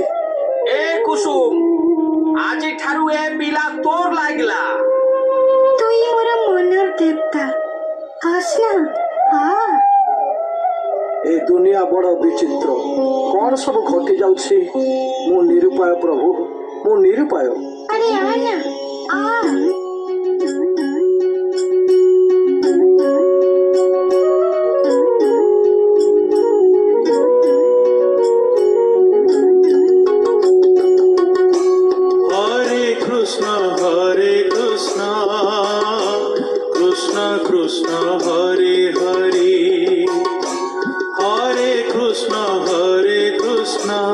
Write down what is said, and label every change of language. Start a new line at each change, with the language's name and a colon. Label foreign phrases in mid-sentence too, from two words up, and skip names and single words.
Odia: ଏ କୁସୁମ ଆଜିଠାରୁ ଏ ପିଲା ତୋର ଲାଗିଲା। ତୁଇ ମୋର ମନର ଦେବତା ଆସନା ଆ ଏ ଦୁନିଆ ବଡ ବିଚିତ୍ର କଣ ସବୁ ଘଟି ଯାଉଛି। ମୁଁ ନିରୁପାୟ ପ୍ରଭୁ ମୁଁ ନିରୁପାୟ। ଆରେ ଆ ନା ଆ
Sanskrit: हरे कृष्ण कृष्ण कृष्ण हरे हरे हरे कृष्ण कृष्ण